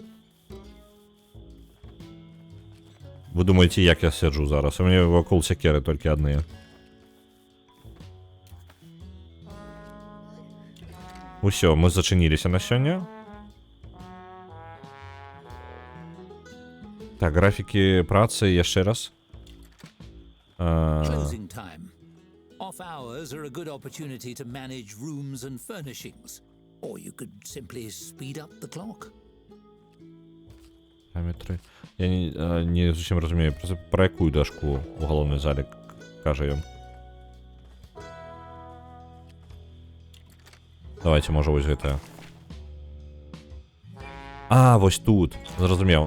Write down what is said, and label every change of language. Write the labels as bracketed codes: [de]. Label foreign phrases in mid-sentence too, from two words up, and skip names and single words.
[be] Вы думаеце, як я сяджу зараз? У мяне вакол сякеры толькі адныя. Усё, мы зачыніліся на сёння. Так, графікі працы яшчэ раз. [en] Closing time. Off hours are a good opportunity to manage rooms and furnishings. Or you could simply speed up the clock. [be] Параметры. Я не зусім разумею, про якую дашку у галоўнай зале кажа ён. Давайте, можа, вось гэтая. А, вось тут. Зразумеў.